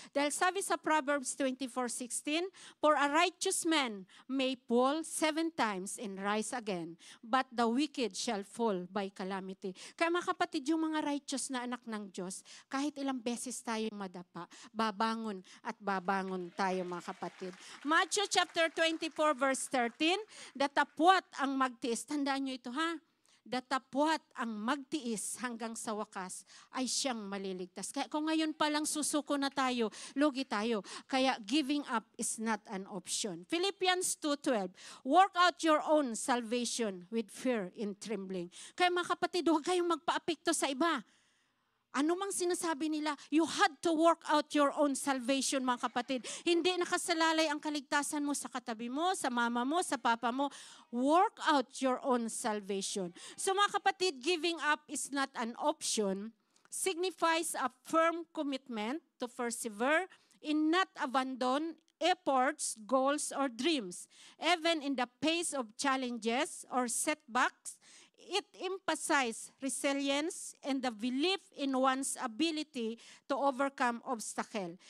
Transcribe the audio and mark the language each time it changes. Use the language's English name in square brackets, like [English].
[Filipino] Dahil sabi sa [English] Proverbs 24:16, for a righteous man may fall 7 times and rise again, but the wicked shall fall by calamity. [Filipino] Kaya mga kapatid, yung mga righteous na anak ng Diyos, kahit ilang beses tayong madapa, babangon at babangon tayo, mga kapatid. Matthew chapter 24 verse 13, datapwat ang magtiis. Tandaan nyo ito, datapwat ang magtiis hanggang sa wakas ay siyang maliligtas. Kaya kung ngayon pa lang susuko na tayo, lugi tayo. [English] Kaya giving up is not an option. Philippians 2:12, work out your own salvation with fear and trembling. [Filipino] Kaya mga kapatid, huwag kayong magpaapekto sa iba. Ano mang sinasabi nila, [English] you had to work out your own salvation, [Filipino] mga kapatid. Hindi nakasalalay ang kaligtasan mo sa katabi mo, sa mama mo, sa papa mo. [English] Work out your own salvation. [Filipino] So mga kapatid, [English] giving up is not an option, signifies a firm commitment to persevere in not abandon efforts, goals, or dreams. Even in the face of challenges or setbacks, it emphasizes resilience and the belief in one's ability to overcome obstacle.